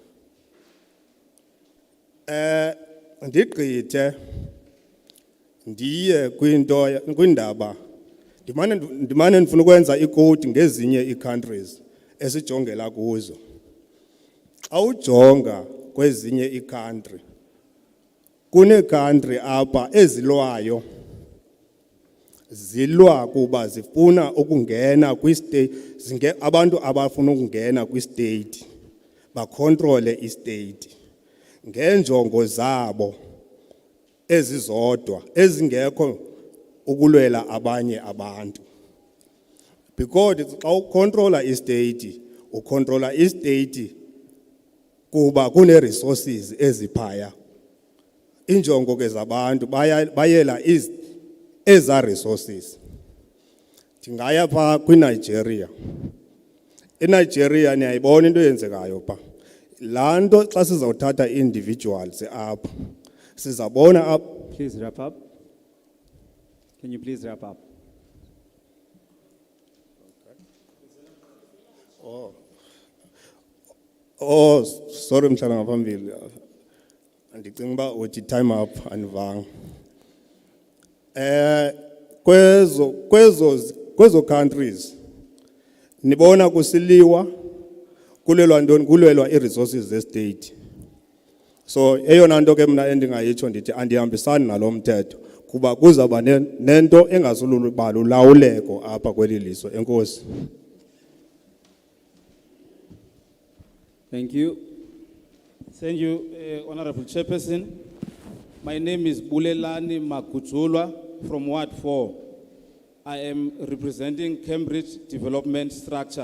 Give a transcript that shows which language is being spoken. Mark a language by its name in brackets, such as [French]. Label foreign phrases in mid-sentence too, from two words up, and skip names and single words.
[Xhosa] Ndigqithe ndiye kwindaba ndimane ndifuna ukwenza ikoti ngezinye ii-countries esijongela kuzo. Xa ujonga kwezinye ii-country kune-country apha ezilwayo zilwa kuba zifuna ukungena kwi-state, abantu abafuna ukungena kwi-state bakontrole i-state ngeenjongo zabo ezizodwa ezingekho ukulwela abanye abantu. Because xa ukontrola i-state ukontrola i-state kuba kune-resources eziphaya. Injongo ke zabantu bayela eza resources. Ndingaya pha kwiNigeria. ENigeria niyayibona into eyenzekayo pha. Laa nto xa sizawuthatha individuals apha sizabona apha. [English] Please wrap up. Can you please wrap up? [Xhosa] Oh, sorry mhlala ngaphambili. Ndicinga uba uthi [English] time up [Xhosa] andivanga. Kwezo countries nibona kusiliwa kulelwa ntoni, kulelwa i-resources ze-state. So eyona nto ke mna endingayitsho ndithi andihambisani nalo mthetho kuba kuzawuba nento engazuluba lulawuleko apha kweli lizwe. Enkosi. [English] Thank you. Thank you, Honorable Chairperson. My name is Bulelani Makujulwa from Ward 4. I am representing Cambridge Development Structure.